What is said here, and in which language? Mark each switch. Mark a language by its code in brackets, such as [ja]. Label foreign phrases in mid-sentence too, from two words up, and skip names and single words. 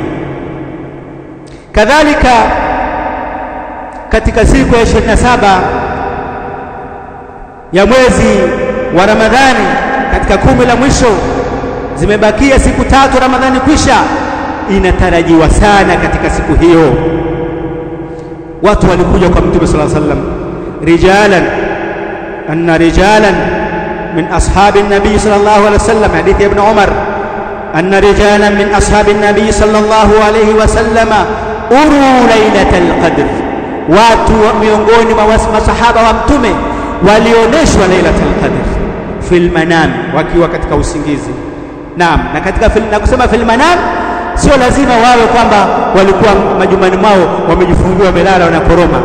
[sw] Kadhalika katika siku ya 27 ya mwezi wa Ramadhani, katika 10 la mwisho, zimebakia siku 3 Ramadhani kwisha, inatarajiwa sana katika siku hiyo watu walikuja kwa Mtume [ar] صلى الله عليه وسلم، رجالا من أصحاب النبي صلى الله عليه وسلم، حديث ابن عمر، أن رجالا من أصحاب النبي صلى الله عليه وسلم أروا ليلة القدر, [sw] watu miongoni mwa masahaba wa Mtume walioneshwa [ar] ليلة القدر في المنام, [sw] wakiwa katika usingizi. Naam, na katika na kusema [ar] في المنام [sw] sio lazima wawe kwamba walikuwa majumbani mwao wamejifungia wamelala wanakoroma.